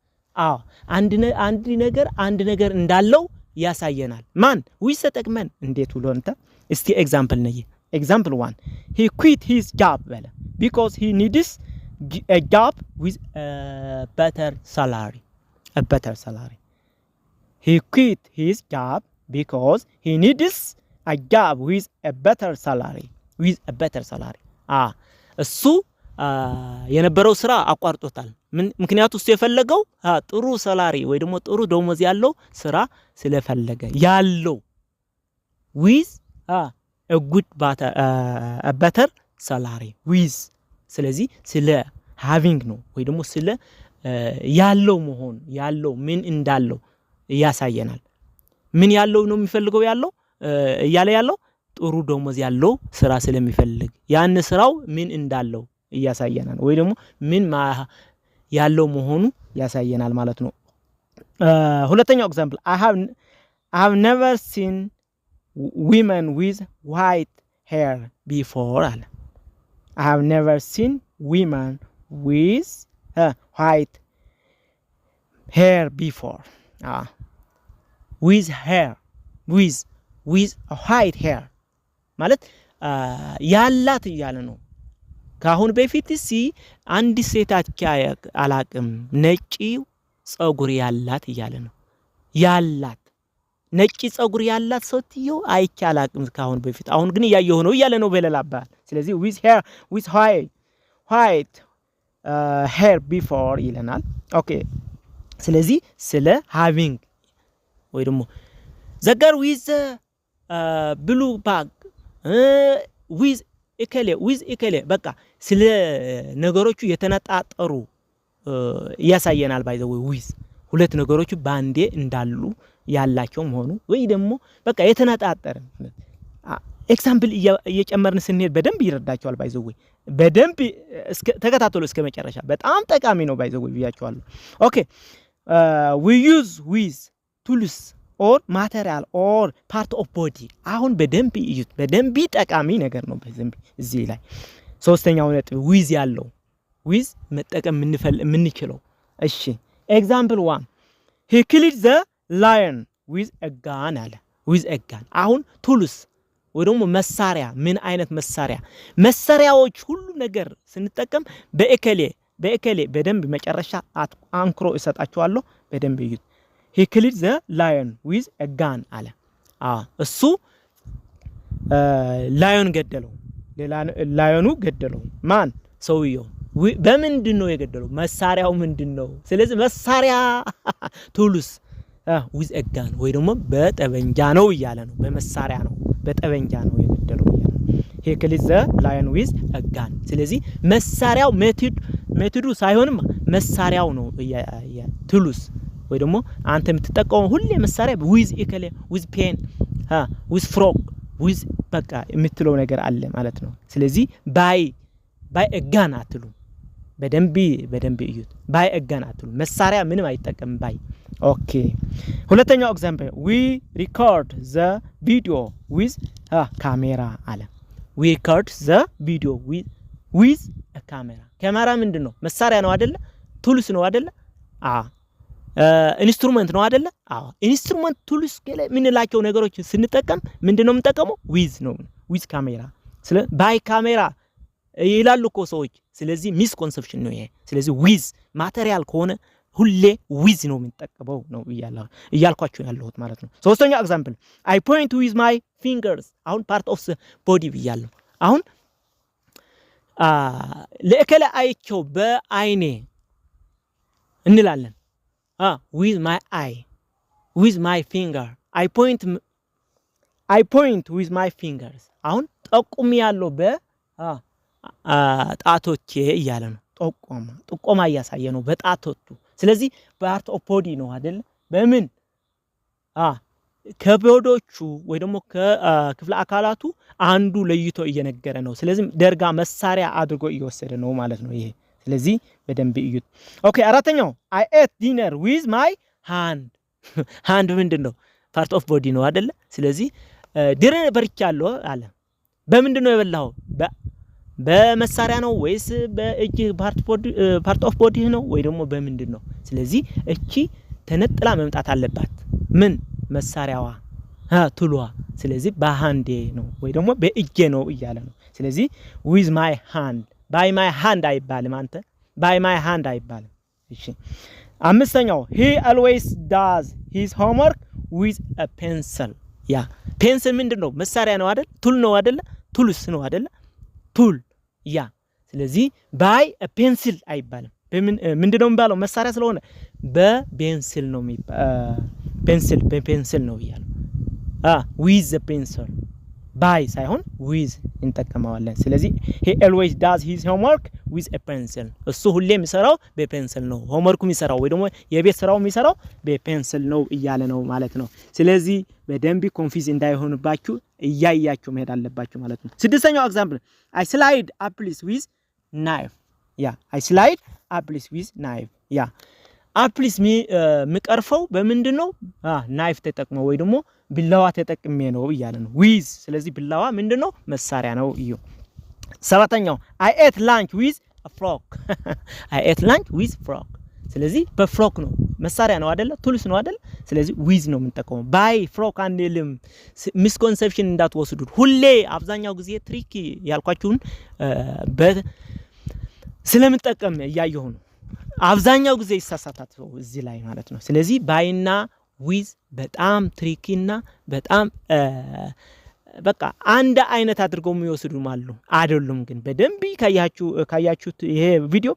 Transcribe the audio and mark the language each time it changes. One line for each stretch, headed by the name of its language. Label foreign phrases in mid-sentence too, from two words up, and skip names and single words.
Amharic: አንድ ነገር እንዳለው ያሳየናል ማን
English: with
Amharic: ተጠቅመን እንዴት ብሎንታ እስቲ ኤግዛምፕል ነይ ኤግዛምፕል
English: 1 he quit his job because he needs a job with a better salary he quit his job because he needs a job with a better salary
Amharic: እሱ የነበረው ስራ አቋርጦታል ምክንያቱም እሱ የፈለገው ጥሩ ሰላሪ ወይ ደግሞ ጥሩ ደሞዝ ያለው ስራ ስለፈለገ ያለው
English: with a good better salary with
Amharic: ስለዚህ ስለ having ነው ወይ ደግሞ ስለ ያለው መሆን ያለው ምን እንዳለው ያሳየናል ምን ያለው ነው የሚፈልገው ያለው እያለ ያለው ጥሩ ደሞዝ ያለው ስራ ስለሚፈልግ ያን ስራው ምን እንዳለው ያሳየናል ወይ ደግሞ ምን ያለው መሆኑ ያሳየናል ማለት ነው። ሁለተኛው ኤግዛምፕል
English: I have never seen women with white hair before
Amharic: አለ።
English: I have never seen women with white hair before. With hair with white hair
Amharic: ማለት ያላት እያለ ነው። ካሁን በፊት አንድ ሴት አላቅም ነጭ ጸጉር ያላት እያለ ነው። ያላት ነጭ ጸጉር ያላት ሰውትየው አይቼ አላቅም ካሁን በፊት አሁን ግን ያየው ነው እያለ ነው በሌላ አባባል። ስለዚህ
English: with white hair before
Amharic: ይለናል። ኦኬ ስለዚህ ስለ having ወይ ደግሞ
English: the girl with blue bag with
Amharic: እከሌ በቃ ስለ ነገሮቹ የተነጣጠሩ ያሳየናል።
English: by the way
Amharic: with ሁለት ነገሮቹ ባንዴ እንዳሉ ያላቸው መሆኑ ወይ ደግሞ በቃ የተነጣጠረ ኤግዛምፕል እየጨመርን ስንሄድ በደንብ ይረዳቸዋል።
English: by the way
Amharic: በደንብ ተከታተሉ እስከ መጨረሻ በጣም ጠቃሚ ነው።
English: by the way
Amharic: ብያቸዋለሁ።
English: OK we use with tools or material or part of body
Amharic: አሁን በደንብ እዩት። በደንብ ጠቃሚ ነገር ነው። በደንብ እዚህ ላይ ሶስተኛው ነጥብ with ያለው with መጠቀም የምንችለው። እሺ ኤግዛምፕል 1
English: he killed the lion with a gun
Amharic: አለ።
English: with a gun
Amharic: አሁን tools ወይ ደግሞ መሳሪያ ምን አይነት መሳሪያዎች ሁሉ ነገር ስንጠቀም በእከሌ በደንብ መጨረሻ አንክሮ እሰጣቸዋለሁ። በደንብ እዩት።
English: he killed the lion with a gun
Amharic: አለ። እሱ ላዮን ገደለው። ላዮኑ ገደለው ማን? ሰውየው። በምንድን ነው የገደለው? መሳሪያው ምንድነው? ስለዚህ መሳሪያ ቱሉስ
English: with a gun
Amharic: ወይ ደግሞ በጠበንጃ ነው እያለ ነው። በመሳሪያ ነው በጠበንጃ ነው የገደለው እያለ ነው።
English: he killed the lion with a gun
Amharic: ስለዚህ መሳሪያው ሜቶዱ ሳይሆንም መሳሪያው ነው ቱሉስ ወይ ደግሞ አንተ የምትጠቀመው ሁሌ መሳሪያ with እከሌ
English: with pen with frog with
Amharic: በቃ የምትለው ነገር አለ ማለት ነው። ስለዚህ
English: by a gun
Amharic: አትሉ። በደንብ እዩት።
English: by a gun
Amharic: አትሉ። መሳሪያ ምንም አይጠቀም by። ኦኬ ሁለተኛው ኤግዛምፕል
English: we record the video with camera
Amharic: አለ።
English: we record the video with a camera
Amharic: ካሜራ ምንድነው? መሳሪያ ነው አይደለ? ቱልስ ነው አይደለ? ኢንስትሩመንት ነው አይደለ? ኢንስትሩመንት ቱልስ ምን ላቸው ነገሮች ስንጠቀም ምንድነው የምንጠቀመው? with ነው with ካሜራ። by ካሜራ ይላሉ እኮ ሰዎች። ስለዚህ ሚስ ኮንሰፕሽን ነው ይሄ። ስለዚህ with ማቴሪያል ከሆነ ሁሌ with ነው የምንጠቀመው ነው እያልኳችሁ ያለሁት ማለት ነው። ሶስተኛው ኤግዛምፕል
English: I point with my fingers
Amharic: አሁን
English: part of the body
Amharic: ብያለሁ። አሁን ለእከለ አይቸው በአይኔ እንላለን።
English: with my eye with my finger I point with my fingers
Amharic: አሁን ጠቁም ያለው ጣቶቼ እያለ ነው። ጥቆማ እያሳየ ነው በጣቶቹ። ስለዚህ
English: part of body
Amharic: ነው አይደል? በምን ከቦዶቹ ወይ ደግሞ ከክፍለ አካላቱ አንዱ ለይቶ እየነገረ ነው። ስለዚህ ደርጋ መሳሪያ አድርጎ እየወሰደ ነው ማለት ነው ይሄ። ስለዚህ በደንብ እዩት። ኦኬ አራተኛው
English: I ate dinner with my hand hand
Amharic: ምንድነው?
English: part of body ነው አይደለ?
Amharic: ስለዚህ ዲነር በልቻለሁ አለ። በምንድነው የበላው? በመሳሪያ ነው ወይስ በእጅ
English: part of body
Amharic: ነው ወይ ደግሞ በምንድነው? ስለዚህ እቺ ተነጥላ መምጣት አለባት። ምን መሳሪያዋ ቱሏ። ስለዚህ በሃንዴ ነው ወይ ደግሞ በእጄ ነው እያለ ነው። ስለዚህ
English: with my hand by my hand
Amharic: አይባልም። አንተ
English: by my hand
Amharic: አይባልም። እሺ አምስተኛው
English: he always does his homework with a pencil
Amharic: ያ ፔንስል ምንድነው? መሳሪያ ነው አይደል? ቱል ነው አይደል? ቱልስ ነው አይደል? ቱል ያ ስለዚህ
English: by a pencil
Amharic: አይባልም። ምንድነው የሚባለው? መሳሪያ ስለሆነ በፔንሲል ነው በፔንሲል ነው ይያለው።
English: with the pencil
Amharic: by ሳይሆን with እንጠቀመዋለን ስለዚህ
English: he always does his homework with a pencil
Amharic: እሱ ሁሌ የሚሰራው በፔንስል ነው homework የሚሰራው ወይ ደግሞ የቤት ስራው የሚሰራው በፔንስል ነው እያለ ነው ማለት ነው ስለዚህ በደንብ ኮንፊዝ እንዳይሆንባችሁ እያያችሁ መሄድ አለባችሁ ማለት ነው ስድስተኛው ኤግዛምፕል
English: I slide apples with knife I slide apples with knife
Amharic: apples ምቀርፈው በምንድነው knife ተጠቅመው ወይ ደግሞ ቢላዋ ተጠቅሜ ነው ይያለ ነው with ስለዚህ ቢላዋ ምንድነው መሳሪያ ነው እዩ ሰባተኛው
English: I ate lunch with a fork I ate lunch with fork
Amharic: ስለዚህ በፍሮክ ነው መሳሪያ ነው አይደለ ቱልስ ነው አይደለ ስለዚህ with ነው የምንጠቀመው
English: by fork
Amharic: አንልም misconception እንዳትወስዱ ሁሌ አብዛኛው ጊዜ ትሪክ ያልኳችሁን ስለምንጠቀም ያያየው ነው አብዛኛው ጊዜ ይሳሳታሉ እዚህ ላይ ማለት ነው ስለዚህ ባይና with በጣም ትሪኪና በጣም በቃ አንድ አይነት አድርገው የሚወስዱ ማለት አይደሉም ግን በደንብ ካያችሁት ይሄ ቪዲዮ